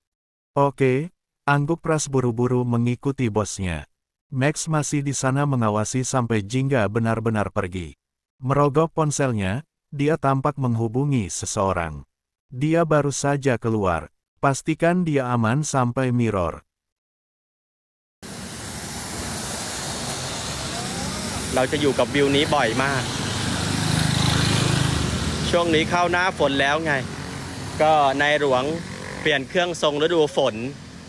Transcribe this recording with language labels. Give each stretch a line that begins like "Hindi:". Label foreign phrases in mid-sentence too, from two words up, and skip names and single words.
Indonesian: Oke, angguk Pras buru-buru mengikuti bosnya. Max masih di sana mengawasi sampai Jingga benar-benar pergi. Merogoh ponselnya, dia tampak menghubungi seseorang. Dia baru saja keluar. Pastikan dia aman sampai Mirror.
Thai: เราจะอยู่กับวิวนี้บ่อยมาก ช่วงนี้เข้าหน้าฝนแล้วไง ก็นายหลวงเปลี่ยนเครื่องทรงฤดูฝน